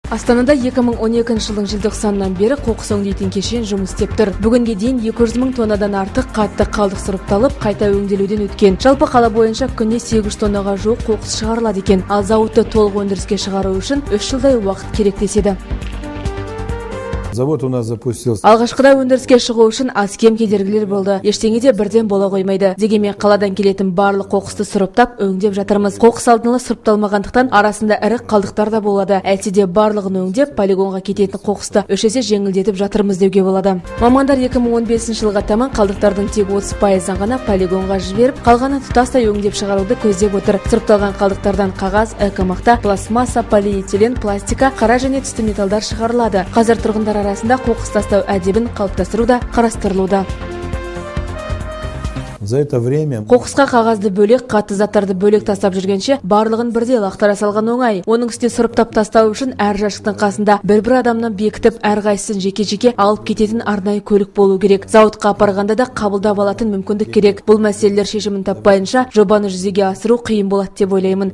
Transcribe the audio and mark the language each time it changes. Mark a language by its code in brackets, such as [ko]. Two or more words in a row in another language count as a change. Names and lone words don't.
[kk] Астанада 2012 жылдың желтоқсанынан бері қоқыс өңдейтін кешен жұмыс істеп тұр. Бүгінге дейін 200 мың тоннадан артық қатты қалдық сұрыпталып, қайта өңделуден өткен. Жалпы қала бойынша күнде 800 тоннаға жуық қоқыс шығарылады екен. Ал зауытты толық өндіріске шығару үшін 3 жылдай уақыт керек деседі. [ru] Завод у нас запустился. [kk] Алғашқыда өндіріске шығу үшін аз кем кедергілер болды. Ештеңе де бірден бола қоймайды. Дегенмен қаладан келетін барлық қоқысты сұрыптап, өңдеп жатырмыз. Қоқыс алдын ала сұрыпталмағандықтан арасында ірі қалдықтар да болады. Әйтсе де барлығын өңдеп, полигонға кететін қоқысты 3 есе жеңілдетіп жатырмыз деуге болады. Мамандар 2015 жылға таман қалдықтардың тек 30%-ын ғана полигонға жіберіп, қалғанын тұтастай өңдеп шығаруды көздеп отыр. Сұрыпталған қалдықтардан қағаз, экомақта, пластмасса, полиэтилен, пластика, қара және түсті металдар шығарылады. Қазір тұрғындар арасында қоқыс тастау әдебін қалыптастыру да қарастырылуда. [ru] За это время [kk] Қоқысқа қағазды бөлек, қатты заттарды бөлек тастап жүргенше, барлығын бірде лақтара салған оңай. Оның үстіне сұрыптап тастау үшін әр жәшіктің қасында бір адамнан бекітіп, әрқайсысын жеке-жеке алып кететін арнайы көлік болу керек. Зауытқа апарғанда да қабылдап алатын мүмкіндік керек. Бұл мәселелер шешімін таппайынша, жобаны жүзеге асыру қиын болады деп ойлаймын.